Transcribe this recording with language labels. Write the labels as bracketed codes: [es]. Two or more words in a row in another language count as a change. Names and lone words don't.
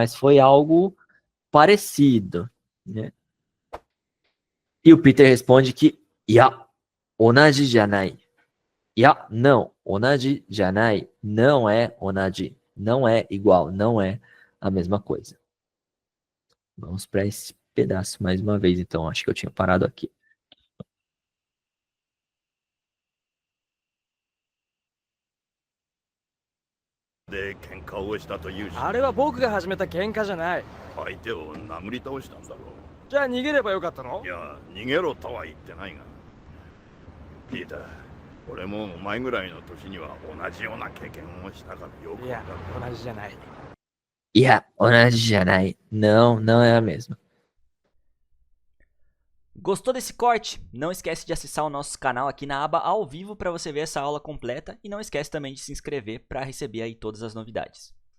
[pt] Mas foi algo parecido, né? E o Peter responde que ya, [ja] 同じじゃない. [pt] Ya, não, [ja] 同じじゃない [pt] não é onaji, não é igual, não é a mesma coisa. Vamos para esse pedaço mais uma vez, então. Acho que eu tinha parado aqui. [ja] で喧嘩をしたというし、あれは僕が始めた喧嘩じゃない。相手を殴り倒したんだろじゃあ逃げればよかったのう。い？や、逃げろとは言ってないが。ピーター、俺もお前ぐらいの年には同じような経験をしたからよくいやわかる。同じじゃない。いや、同じじゃない. [pt] Não, não é a mesma. Gostou desse corte? Não esquece de acessar o nosso canal aqui na aba ao vivo para você ver essa aula completa e não esquece também de se inscrever para receber aí todas as novidades.